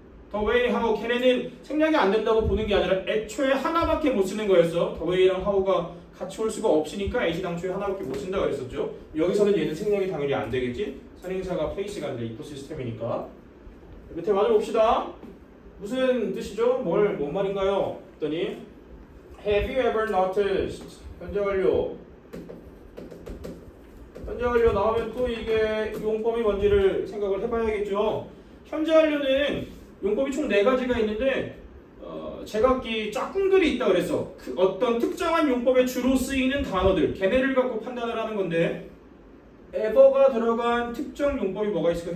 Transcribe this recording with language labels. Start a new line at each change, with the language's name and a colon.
English: the way, how.
Korean: 걔네는 생략이 안 된다고 보는 게 아니라 애초에 하나밖에 못 쓰는 거였어. the way랑 how가 같이 올 수가 없으니까 애시당초에 하나밖에 못 쓴다고 그랬었죠. 여기서는 얘는 생략이 당연히 안 되겠지. 선행사가 place가 아니라 이코시스템이니까. 밑에 맞아봅시다. 무슨 뜻이죠? 뭔 말인가요? 했더니
English: Have you ever noticed?
Korean: 현재 완료. 현재 완료 나오면 또 이게 용법이 뭔지를 생각을 해봐야겠죠. 현재 완료는 용법이 총 4가지가 있는데 제각기 짝꿍들이 있다 그랬어. 그 어떤 특정한 용법에 주로 쓰이는 단어들, 걔네를 갖고 판단을 하는 건데 ever가 들어간 특정 용법이 뭐가 있을까?